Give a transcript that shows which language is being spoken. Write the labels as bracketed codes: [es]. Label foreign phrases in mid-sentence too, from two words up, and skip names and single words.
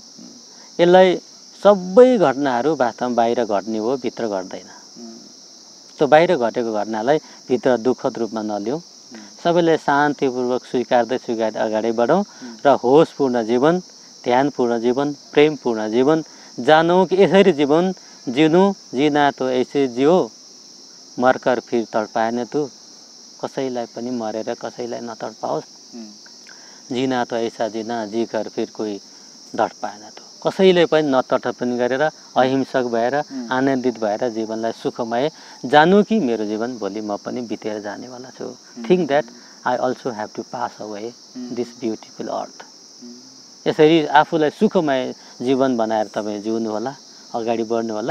[ne] यसलाई सबै घटनाहरू वास्तवमा बाहिर घट्ने हो, भित्र घट्दैन। त्यो बाहिर घटेको घटनालाई भित्र दुःखद रूपमा नलिउँ, सबैलाई शान्तिपूर्वक स्वीकार्दै अगाडि बढौँ र होसपूर्ण जीवन, ध्यानपूर्ण जीवन, प्रेमपूर्ण जीवन जानौँ कि यसरी जीवन जिनु। [hi] जिना तो ऐसे जियो, मरकर फिर तडपाएन तू। [ne] कसैलाई पनि मरेर कसैलाई नतडपाओस्। [hi] जिना तो ऐसा जिना, जीकर फिर कोही डटपाएन तू। [ne] कसैले पनि नतडपन गरेर अहिंसक भएर आनन्दित भएर जीवनलाई सुखमय जानु कि मेरो जीवन भोलि म पनि बितेर जानेवाला छु। [en] Think that I also have to pass away this beautiful earth. [ne] यसरी आफूलाई सुखमय जीवन बनाएर तपाईँ जिउनु होला, अगाडि बढ्नु होला।